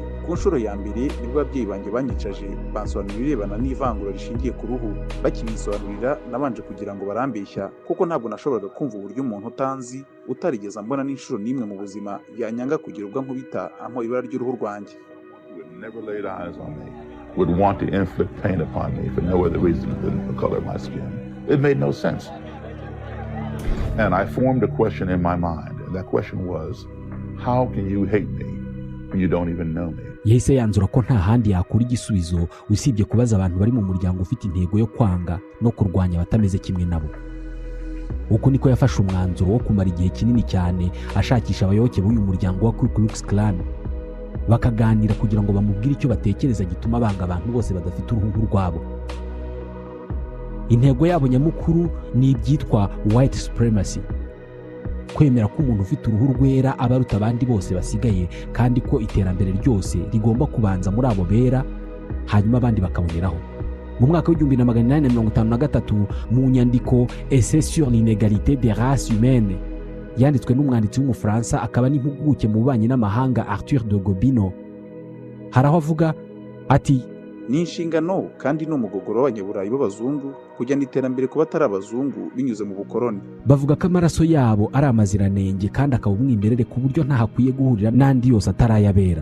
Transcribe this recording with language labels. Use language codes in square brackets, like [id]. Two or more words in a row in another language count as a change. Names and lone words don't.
[rw] Ku nshuro ya mbere nibwo ababyeyi banjye banyicaje, bansobanurira ibirebana n'ivangura rishingiye ku ruhu. Bakibisobanurira nabanje kugira ngo barambeshya kuko ntabwo nashoboraga kumva uburyo umuntu utanzi utarigeze mbona n'inshuro n'imwe mu buzima yanyanga kugira ubwo nkubita ampo ibara ry'uruhu rwanjye. [en] Would want to inflict pain upon me for no other reason than the color of my skin. It made no sense. And I formed a question in my mind, and that question was, how can you hate me when you don't even know me? [rw] Yahise yanzura ko nta handi yakura igisubizo usibye kubaza abantu bari mu muryango ufite intego yo kwanga no kurwanya abatameze kimwe nabo. Uko niko yafashe umwanzuro wo kumara igihe kinini cyane ashakisha abayoboke b'uyu muryango wa Ku Klux Klan, bakaganira kugira ngo bamubwire icyo batekereza gituma banga abantu bose badafite uruhu rwabo. Intego yabo nyamukuru ni ibyitwa [en] white supremacy, [rw] kwemera ko umuntu ufite uruhu rwera aba aruta abandi bose basigaye kandi ko iterambere ryose rigomba kubanza muri abo bera hanyuma abandi bakaboneraho. Mu mwaka w'1853 mu nyandiko Essai sur l'inégalité des races humaines yanditswe n'umwanditsi w'umufaransa akaba n'impuguke mu bubanyi n'amahanga Arthur de Gobineau, haraho avuga ati ni inshingano kandi ni umugogoro w'abanyaburayi b'abazungu kujyana iterambere ku batari abazungu binyuze mu bukoroni. Bavuga ko amaraso yabo ari amaziranenge kandi akaba umwimerere ku buryo nta hakwiye guhurira n'andi yose atarayabera.